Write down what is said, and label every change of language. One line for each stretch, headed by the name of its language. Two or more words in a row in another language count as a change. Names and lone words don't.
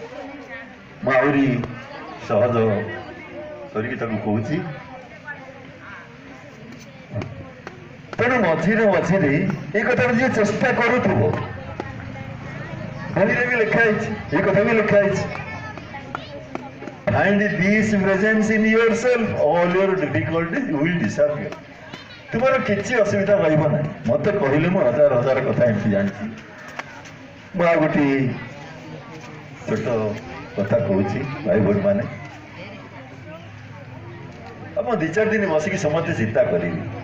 Odia: ମୁଁ ଆହୁରି ସହଜ କରିକି ତାକୁ କହୁଛି। ତେଣୁ ମଝିରେ ମଝିରେ ଏଇ କଥାଟା ଯିଏ ଚେଷ୍ଟା କରୁଥିବ, ବହିରେ ବି ଲେଖା ହେଇଛି, ଏଇ କଥା ବି ଲେଖା ହେଇଛି,
English: find this presence in yourself, all your difficulties will disappear.
Odia: ତୁମର କିଛି ଅସୁବିଧା ରହିବ ନାହିଁ। ମତେ କହିଲେ ମୁଁ ହଜାର ହଜାର କଥା ଏମିତି ଜାଣିଛି। ମୁଁ ଆଉ ଗୋଟିଏ ଛୋଟ କଥା କହୁଛି ଭାଇ ଭଉଣୀ ମାନେ, ଆପଣ 2-4 ଦିନ ବସିକି ସମସ୍ତେ ଚିନ୍ତା କରିବେ।